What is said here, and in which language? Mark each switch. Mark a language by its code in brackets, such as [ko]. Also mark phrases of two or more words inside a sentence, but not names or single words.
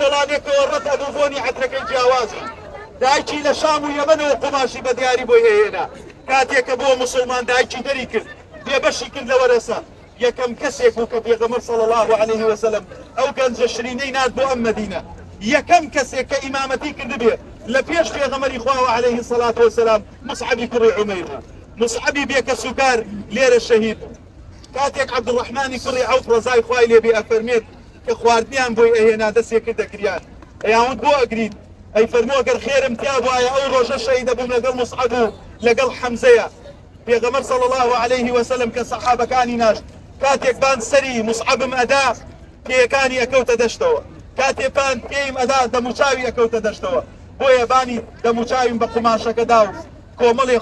[ckb] کۆڵانێکەوە ڕەت ئەبوو بۆنی عەترەکەی جیاوازی دایکی لە شام و یەمەنەوە قوماشی بە دیاری بۆی هێنا کاتێکە بۆ مسلمان دایکی دەری کرد بێبەشی کرد لە وەرەسە یەکەم کەسێک بوو کە پێغەمبەر [ar] صلی الله عليه وسلم [ckb] ئەو گەنجە شرینەی نات بۆ ئەم مەدینە یەکەم کەسێک کە ئیمامەتی کردبێ لە پێش پێغەمبەری خوا [ar] عليه الصلاة والسلام [ckb] مصعەبی کوڕی عومەیر بوو. مصعەبی بێکە سوکار لێرە شەهید كاتێک عەبدوڕەحمانی کوڕی عەوف ڕەزای خوای لێبێ ئەفەرمێت کە خواردنیان بۆی ئەهێنا دەستێ کردە گریان ئەیانوت بۆ ئەگریت ئەی فەرمووە گەر خێرم تیا بوایە ئەو ڕۆژە شەهید دەبووم لەگەڵ موسعەب و لەگەڵ حەمزەیە پێغەمبەر [ar] صلی الله عليه وسلم [ckb] کە سەحابەکانی ناشت کاتێک بان سەری موسعەبم ئەدا پێیەکانی ئەکەوتە دەشتەوە کاتێک بان پێیم ئەدا دەموچاوی ئەکەوتە دەشتەوە بۆیە بانی دەموچاویم بە قوماشەکەدا و کۆمەڵێ